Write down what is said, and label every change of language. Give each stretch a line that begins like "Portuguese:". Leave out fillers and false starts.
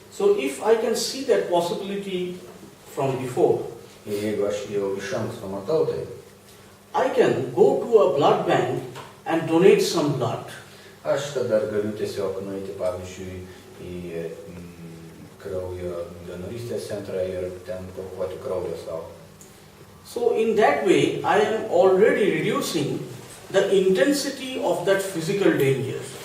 English: So if I can see that possibility from before,
Lithuanian: Jeigu aš jau iš anksto matau tai,
English: I can go to a blood bank and donate some blood.
Lithuanian: aš tada galiu tiesiog nueiti, pavyzdžiui, į kraujo donorystės centrą ir ten paukoti kraujo savo.
English: So in that way, I am already reducing the intensity of that physical danger.